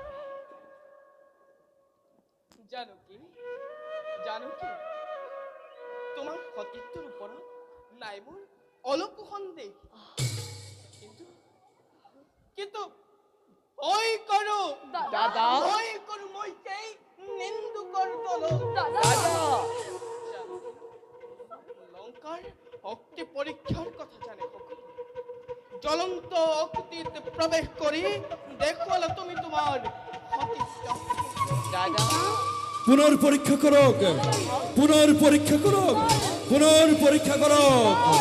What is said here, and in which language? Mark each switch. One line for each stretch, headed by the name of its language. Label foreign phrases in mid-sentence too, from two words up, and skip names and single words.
Assamese: জানকী জানকী তোমাৰ সতীত্বৰ ওপৰত নাই মোৰ অলপো সন্দেহ কিন্তু কিন্তু ভয় কৰো দাদা ভয় কৰো মই সেই নিন্দুকৰ দলত দাদা লঙ্কার অগ্নি পরীক্ষার কথা জানে সকলে। জ্বলন্ত অগ্নিতে প্রবেশ করি দেখল তুমি তোমার সতীত্ব। দাদা পুনর পরীক্ষা করক পুনর পরীক্ষা করক পুনর পরীক্ষা করক।